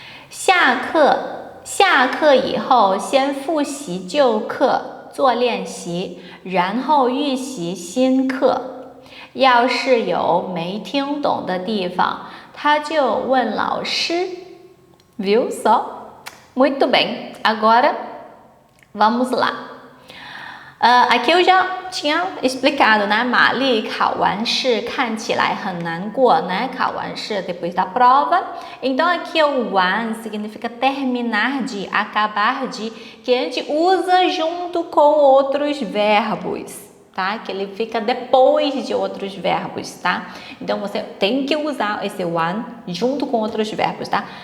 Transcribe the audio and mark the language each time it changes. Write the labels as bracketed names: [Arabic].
[Chinese] 下课以后先复习旧课，做练习，然后预习新课。要是有没听懂的地方，他就问老师。 [Portuguese] Viu só? Muito bem. Agora, vamos lá. Aqui eu já tinha explicado, né? [Chinese] 玛丽考完试看起来很难过, né? 考完试 [Portuguese] depois da prova. Então aqui o 完 significa terminar de, acabar de, que a gente usa junto com outros verbos, tá? Que ele fica depois de outros verbos, tá? Então você tem que usar esse 完 junto com outros verbos, tá?